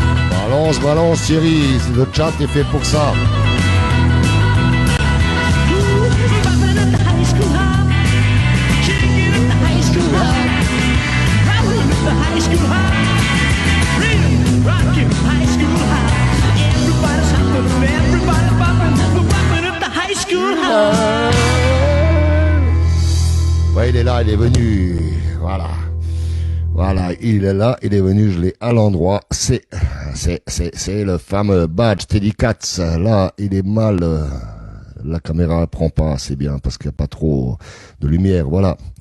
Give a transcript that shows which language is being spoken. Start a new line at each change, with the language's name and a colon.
French: Balance, balance Thierry, le chat est fait pour ça.
English: Bopping at the high school high. Shaking at the high school high. Rolling at the high school high. Really rocking high school high. Everybody's hopping, everybody's bopping. We're bopping at the high school high.
French: Ouais, il est là, il est venu. Voilà. Voilà, il est là, il est venu, je l'ai à l'endroit. C'est le fameux badge Teddy Katz. Là, il est mal. La caméra prend pas assez bien parce qu'il n'y a pas trop de lumière. Voilà.